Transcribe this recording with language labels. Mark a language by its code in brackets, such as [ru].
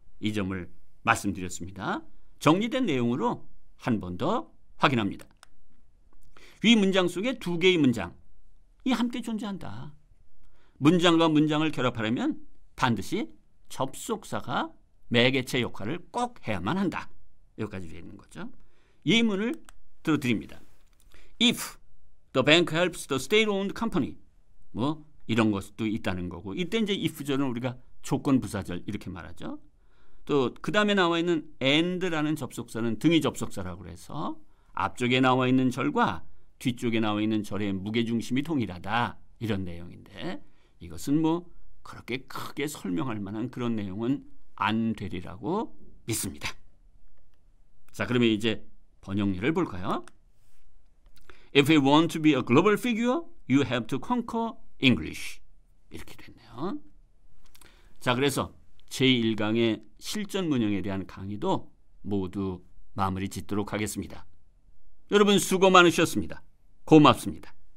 [ko] 이 점을 말씀드렸습니다. 정리된 내용으로 한 번 더 확인합니다. 위 문장 속에 두 개의 문장이 함께 존재한다. 문장과 문장을 결합하려면 반드시 접속사가 매개체 역할을 꼭 해야만 한다. 여기까지 되어 있는 거죠. 예문을 들어드립니다. [en] If the bank helps the state-owned company. [ko] 뭐 이런 것도 있다는 거고 이때 이제 if절은 우리가 조건 부사절 이렇게 말하죠. 또 그 다음에 나와 있는 and라는 접속사는 등위 접속사라고 해서 앞쪽에 나와 있는 절과 뒤쪽에 나와 있는 절의 무게중심이 동일하다. 이런 내용인데 이것은 뭐 그렇게 크게 설명할 만한 그런 내용은 안 되리라고 믿습니다. 자, 그러면 이제 번역률을 볼까요? [en] If you want to be a global figure, you have to conquer English. [ko] 이렇게 됐네요. 자, 그래서 제1강의 실전 문형에 대한 강의도 모두 마무리 짓도록 하겠습니다. 여러분 수고 많으셨습니다. 고맙습니다.